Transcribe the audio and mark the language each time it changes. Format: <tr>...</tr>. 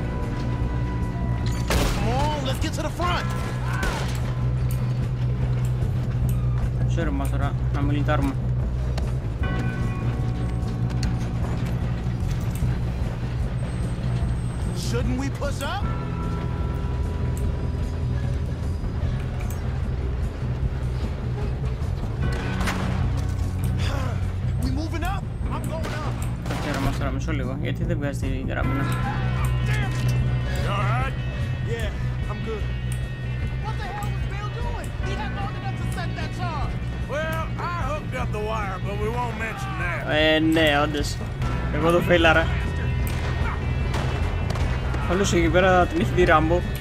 <en>Come on, let's get to the front.</en> <el>Μισό ρε μας τώρα, να μην λιτάρουμε.</el> <en>Shouldn't we push up? We moving up? I'm going up.</en> <el>Κάτσε ρε μας τώρα, μισό λίγο, γιατί δεν βγάζει την καράβινα.</el> <en>You alright? Yeah, I'm good. What the hell was Bill doing? He had long enough to set that charge. Well, I hooked up the wire, but we won't mention that.</en> <el>Ναι, όντως. Εγώ το φέιλαρα. Όλος εκεί πέρα την έχει δει Ράμπο.</el>